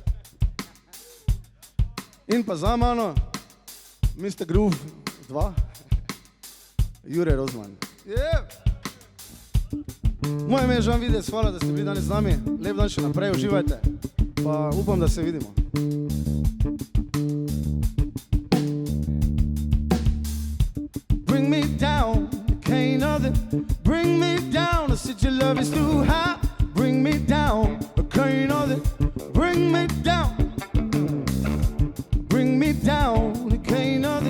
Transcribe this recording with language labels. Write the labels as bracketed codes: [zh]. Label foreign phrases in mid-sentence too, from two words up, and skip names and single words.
[sl] In pa za mano Mr. Groove 2 Jure Rozman. Yeah. Moje ime je Žan Videc, hvala, da ste bili danes z nami. Lep dan še naprej, uživajte. Pa upam, da se vidimo. [en] Bring me down, can't nothing. Bring me down, I said your love is too high. Bring me down, can't nothing. Bring me down. Bring me down, can't nothing.